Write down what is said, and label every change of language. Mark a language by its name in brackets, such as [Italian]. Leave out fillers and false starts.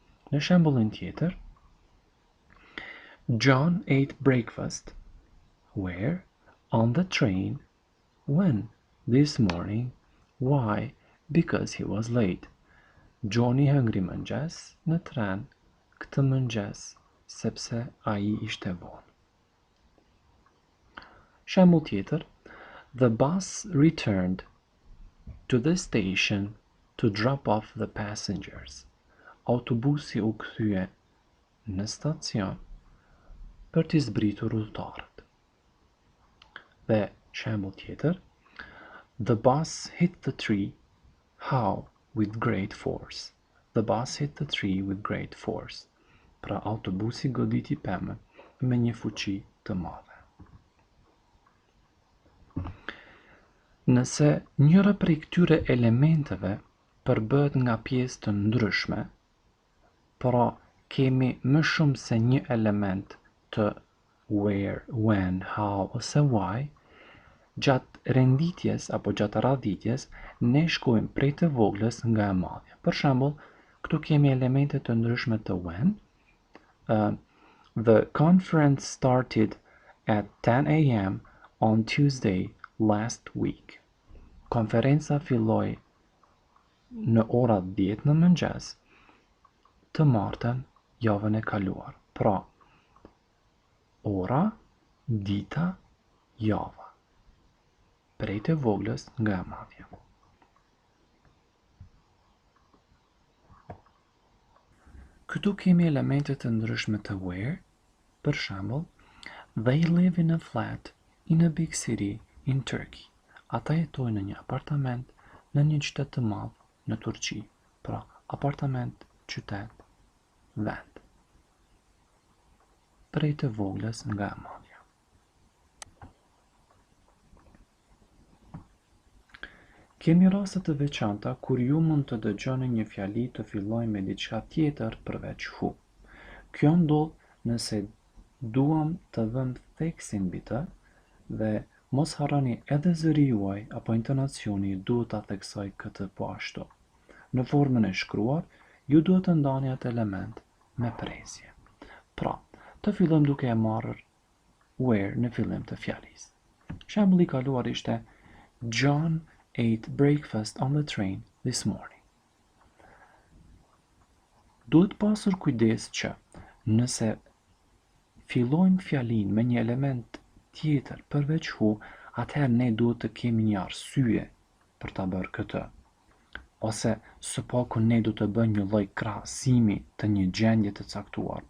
[Albanian] Në shembullin tjetër, [English] John ate breakfast. Where? On the train. When? This morning. Why? Because he was late. [Albanian] Johni hëngri mëngjes në tren këtë mëngjes, sepse ai ishte vonë. Shembull tjetër, [English] the bus returned to the station to drop off the passengers. [Albanian] Autobusi u kthye në stacion për t'i zbritur udhëtarët. Dhe shembull tjetër, [English] the bus hit the tree. How? With great force. The bus hit the tree with great force. [Albanian] Pra autobusi goditi pemën me një fuqi të madhe. Nëse njëra prej këtyre elementeve përbëhet nga pjesë të ndryshme, pra kemi më shumë se një element të where, when, how ose why, gjatë renditjes apo gjatë radhitjes, ne shkojmë prej të voglës nga e madhja. Për shembull, këtu kemi elemente të ndryshme të when. [English] The conference started at 10 a.m. on Tuesday last week. [Albanian] Konferenca filloi në orat 10 në mëngjes të martën javën e kaluar. Pra, ora, dita, java. Prej të voglës nga e madhja. Këtu kemi elementet të ndryshme të where. Për shembull, [English] they live in a flat in a big city in Turkey. [Albanian] Ata jetojnë në një apartament në një qytet të madh në Turqi. Pra, apartament, qytet, vend. Prej të voglës nga e madhja. Kemi raste të veçanta kur ju mund të dëgjoni një fjali të fillojë me diçka tjetër përveç who. Kjo ndodh nëse duam të vëmë theksin mbi të dhe mos harroni edhe zëri juaj apo intonacioni duhet ta theksoj këtë po ashtu. Në formën e shkruar, ju duhet të ndani atë element me presje. Pra, të fillojmë duke e marrë where në fillim të fjalisë. Shembulli i kaluar ishte [English] John ate breakfast on the train this morning. [Albanian] Duhet pasur kujdes që nëse fillojmë fjalin me një element tjetër përveç who, atëherë ne duhet të kemi një arsye për ta bërë këtë. Ose së paku ne duhet të bëjmë një lloj krahasimi të një gjendje të caktuar.